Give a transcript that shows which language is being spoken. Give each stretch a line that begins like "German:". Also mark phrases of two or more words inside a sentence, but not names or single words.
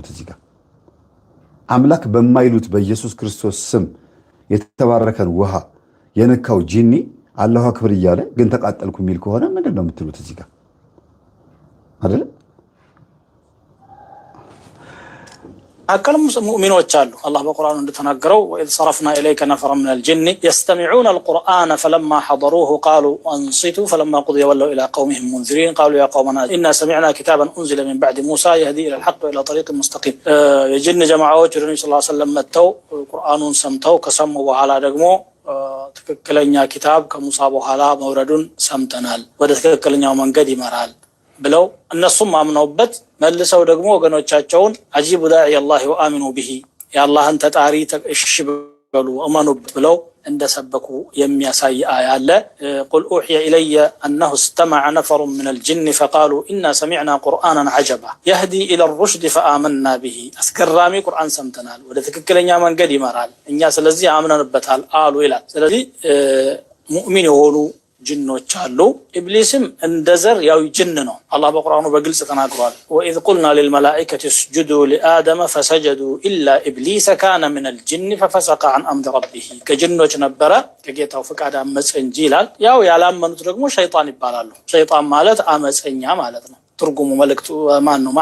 Amharic: እዚህ ጋር አምላክ በማይሉት በኢየሱስ ክርስቶስ ስም የተባረከን ውሃ የነካው ጂኒ
Arabic: الله أكبر
Amharic: እያለ ግን ተቃጠልኩ የሚል ከሆነ ምንድን ነው የምትሉት? እዚህ ጋር አይደል? አከልም ሙእሚኖች አሉ። አላህ በቁርአኑ እንደተናገረው
Arabic: وإذ صرفنا إليك نفرا من الجن يستمعون القرآن فلما حضروه قالوا أنصتوا فلما قضي ولوا إلى قومهم منذرين قالوا يا قومنا إنا سمعنا كتابا أنزل من بعد موسى يهدي إلى الحق وإلى طريق مستقيم። የጂን
Amharic: ጀማዓዎች ወደ ነብዩ
Arabic: صلى الله عليه وسلم
Amharic: መጥተው ቁርአኑን ሰምተው ከሰሙ በኋላ ደግሞ ትክክለኛ ኪታብ ከሙሳ በኋላ መውረዱን ሰምተናል፣ ወደ ትክክለኛው መንገድ ይመራል ብለው እነሱም አምነውበት መልሰው ደግሞ ወገኖቻቸውን
Arabic: أجيبوا داعي الله وآمنوا به
Amharic: የአላህን ተጣሪ እሺ በሉ እመኑ ብለው እንደሰበኩ የሚያሳይ አያ አለ።
Arabic: قل أوحي إلي أنه استمع نفر من الجن فقالوا إنا سمعنا قرآنا عجبا يهدي إلى الرشد فآمنا به
Amharic: አስገራሚ ቁርአን ሰምተናል፣ ወደ ትክክለኛ መንገድ ይመራል፣ እኛ ስለዚህ አምነንበታል አሉ ይላል። ስለዚህ ሙእሚን የሆኑ ጅኖች አሉ። ኢብሊስም እንደዘር ያው ጅን ነው። አላህ በቁርአኑ በግልጽ ተናግሯል።
Arabic: وإذ قلنا للملائكة اسجدوا لآدم فسجدوا إلا إبليس كان من الجن ففسق عن أمر ربه
Amharic: ከጅኖች ነበረ ከጌታው ፍቃድ አመፀ እንጂ ይላል። ያው ያላመኑት ደግሞ ሸይጣን ይባላሉ። ሸይጣን ማለት አመፀኛ ማለት ነው። ትርጉሙ መልእክቱ ማን ነው?